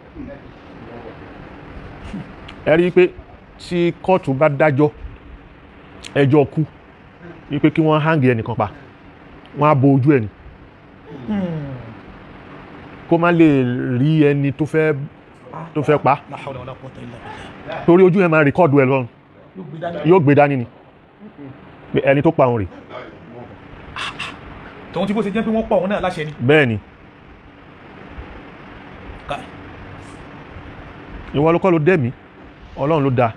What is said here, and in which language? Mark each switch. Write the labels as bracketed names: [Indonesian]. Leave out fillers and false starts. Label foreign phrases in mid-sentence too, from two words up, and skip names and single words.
[Yoruba] Ẹ rí i pé tí kóòtù bá dájọ́ ẹjọ́ kú wípé kí wọ́n hang ẹnìkan pa, wọ́n á bo ojú ẹni kó má lè rí ẹni tó fẹ́ pa, [Arabic] لا حول ولا قوة إلا بالله. [Yoruba] torí ojú ẹ máa rìkọ́dù ẹ lọ́rùn, yóò gbé dání ni pé ẹni tó pa òun rè. tòun ti bó ṣe jẹ́ pé wọ́n pa òun náà láṣẹ ni. Bẹ́ẹ̀ ni, ìwọ ló kọ́ ló dẹ̀mí, Ọlọ́run ló dá.